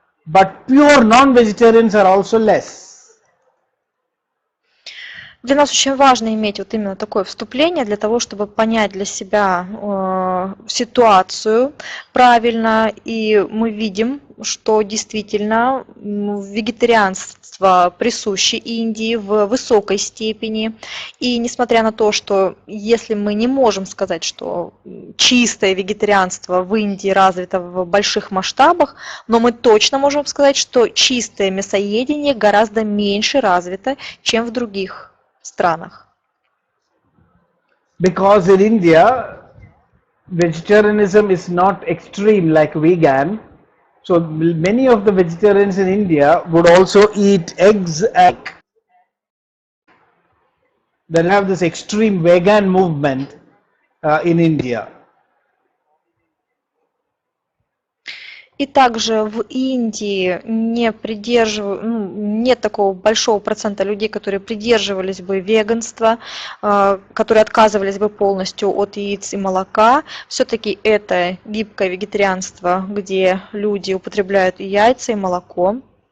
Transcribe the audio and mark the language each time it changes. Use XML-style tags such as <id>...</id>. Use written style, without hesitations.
<en>but pure non-vegetarians are also less.</en> <ru>Для нас очень важно иметь вот именно такое вступление для того, чтобы понять для себя ситуацию правильно. И мы видим, что действительно вегетарианство присуще Индии в высокой степени. И несмотря на то, что если мы не можем сказать, что чистое вегетарианство в Индии развито в больших масштабах, но мы точно можем сказать, что чистое мясоедение гораздо меньше развито, чем в других странах.</ru> <en>Because in India, vegetarianism is not extreme like vegan. So many of the vegetarians in India would also eat eggs and they have this extreme vegan movement in India.</en> <ru>И также в Индии нет такого большого процента людей, которые придерживались бы веганства, которые отказывались бы полностью от яиц и молока. Все-таки это гибкое вегетарианство, где люди употребляют и яйца, и молоко.</ru>